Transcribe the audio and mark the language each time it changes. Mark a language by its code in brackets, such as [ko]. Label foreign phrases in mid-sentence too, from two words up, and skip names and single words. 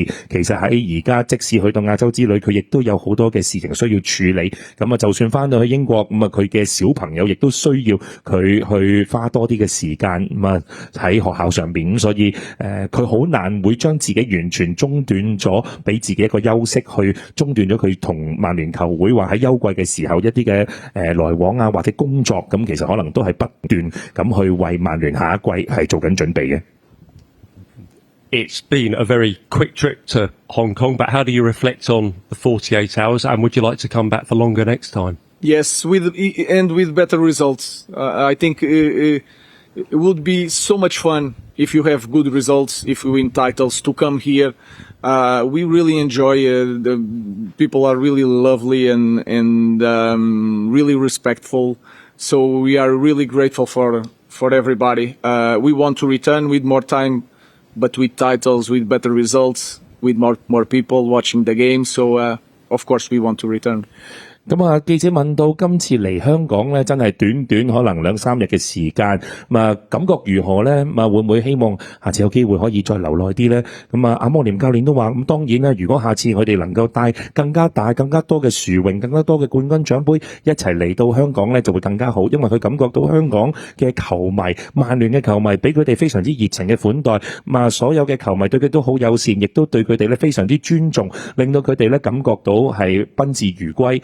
[yue] 其實喺而家即使去到亞洲之旅，佢亦都有好多嘅事情需要處理，咁就算翻到去英國，咁佢嘅小朋友亦都需要佢去花多啲嘅時間，喺學校上邊，咁所以佢好難會將自己完全中斷咗，俾自己一個休息，去中斷咗佢同曼聯球會話喺休季嘅時候一啲嘅來往啊，或者工作，咁其實可能都係不斷咁去為曼聯下一季係做緊準備嘅。 [en] It's been a very quick trip to Hong Kong, but how do you reflect on the 48 hours, and would you like to come back for longer next time? Yes, with better results. I think it would be so much fun if you have good results, if you win titles, to come here. We really enjoy the people are really lovely and really respectful. So we are really grateful for everybody. We want to return with more time, but with titles, with better results, with more people watching the game. So, of course, we want to return. [yue] 咁記者問到今次嚟香港咧，真係短可能2-3日嘅時間，感覺如何咧？會唔會希望下次有機會可以再留耐啲咧？咁阿摩廉教練都話，咁當然啦，如果下次佢哋能夠帶更加大、更加多嘅殊榮、更加多嘅冠軍獎杯一齊嚟到香港咧，就會更加好，因為佢感覺到香港嘅球迷、曼聯嘅球迷俾佢哋非常之熱情嘅款待，所有嘅球迷對佢都好友善，亦都對佢哋咧非常之尊重，令到佢哋咧感覺到係賓至如歸。